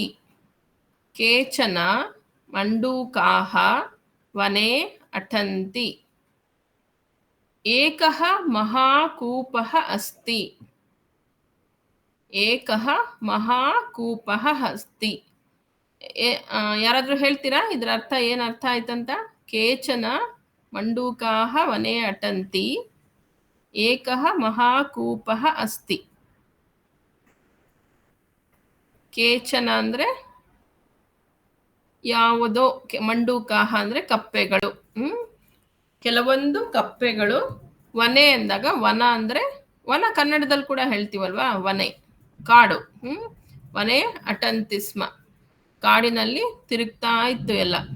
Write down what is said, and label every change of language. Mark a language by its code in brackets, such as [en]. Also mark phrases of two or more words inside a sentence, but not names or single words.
[sa] ಕೇಚನ ಮಂಡೂಕಾಃ ವನೆ ಅಟಂತಿ. ಏಕಃ ಮಹಾಕೂಪಃ ಅಸ್ತಿ. ಏಕಃ ಮಹಾಕೂಪಃ ಅಸ್ತಿ. [kn] ಯಾರಾದ್ರೂ ಹೇಳ್ತೀರಾ ಇದ್ರ ಅರ್ಥ? ಏನು ಅರ್ಥ ಆಯ್ತಂತ? [sa] ಕೇಚನ ಮಂಡೂಕಾಃ ವನೆ ಅಟಂತಿ ಏಕಃ ಮಹಾಕೂಪಃ ಅಸ್ತಿ. [kn] ಕೇಚನ ಅಂದ್ರೆ ಯಾವುದೋ, ಮಂಡೂಕಾಹ ಅಂದ್ರೆ ಕಪ್ಪೆಗಳು. ಕೆಲವೊಂದು ಕಪ್ಪೆಗಳು. ವನೆ ಅಂದಾಗ, ವನ ಅಂದ್ರೆ ವನ ಕನ್ನಡದಲ್ಲಿ ಕೂಡ ಹೇಳ್ತೀವಲ್ವಾ, ವನೆ ಕಾಡು. [sa] ವನೆ ಅಟಂತಿಸ್ಮ, [kn] ಕಾಡಿನಲ್ಲಿ ತಿರುಗ್ತಾ ಇತ್ತು ಎಲ್ಲ.